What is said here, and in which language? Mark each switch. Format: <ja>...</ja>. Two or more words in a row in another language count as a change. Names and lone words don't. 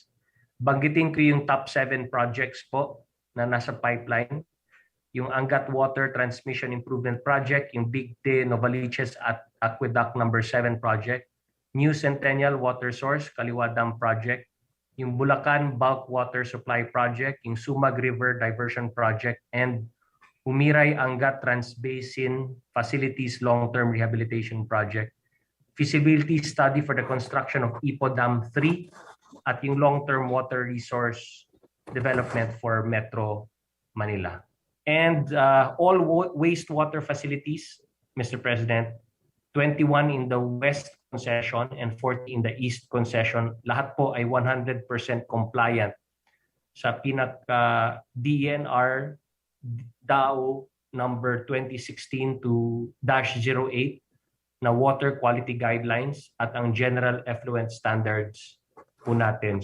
<tl>Banggitin ko yung</tl> <en>top 7 projects</en> <tl>po na nasa pipeline. Yung Angat Water Transmission Improvement Project, yung Bigte Novaliches at Aqueduct number 7 project, New Centennial Water Source, Kaliwa Dam Project, yung Bulacan Bulk Water Supply Project, yung Sumag River Diversion Project, and Humiray Angat Transbasin Facilities Long-Term Rehabilitation Project,</tl> <en>feasibility study for the construction of Ipo Dam 3,</en> <tl>at yung</tl> <en>long-term water resource development for Metro Manila. And all wastewater facilities, Mr. President, 21 in the West concession and 40 in the East concession,</en> <tl>lahat po ay 100% compliant sa DENR DAO number 2016-08 na</tl> <en>water quality guidelines</en> <tl>at ang</tl> <en>general effluent standards</en> <tl>po natin.</tl>